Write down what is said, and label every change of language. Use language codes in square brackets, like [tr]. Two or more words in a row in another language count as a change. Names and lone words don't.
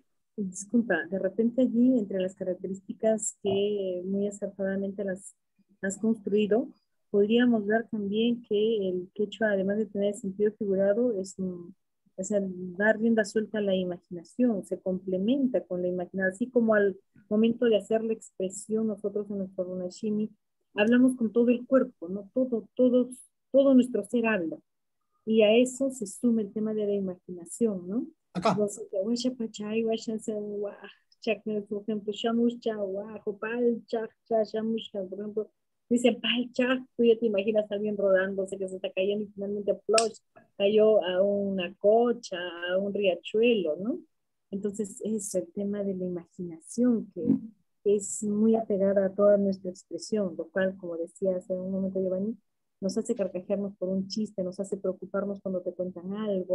[es] Disculpa, de repente allí, entre las características que muy acertadamente las has construido, podríamos ver también que el quechua, además de tener sentido figurado, o sea, dar rienda suelta a la imaginación, se complementa con la imaginación, así como al momento de hacer la expresión, nosotros en nuestro Runashimi hablamos con todo el cuerpo, ¿no? Todo nuestro ser habla. Y a eso se suma el tema de la imaginación, ¿no? Acá. Entonces, [qu] guasha pachay, guasha se chak, por ejemplo, shamushcha, guajo, pal, chak, shamushcha, [es] por ejemplo, dicen [qu] pal, chak, [es] tú ya te imaginas a alguien rodándose que se está cayendo y finalmente plosh, cayó a una cocha, a un riachuelo, ¿no? Entonces, es el tema de la imaginación que es muy apegada a toda nuestra expresión, lo cual, como decía hace un momento Giovanni, nos hace carcajearnos por un chiste, nos hace preocuparnos cuando te cuentan algo.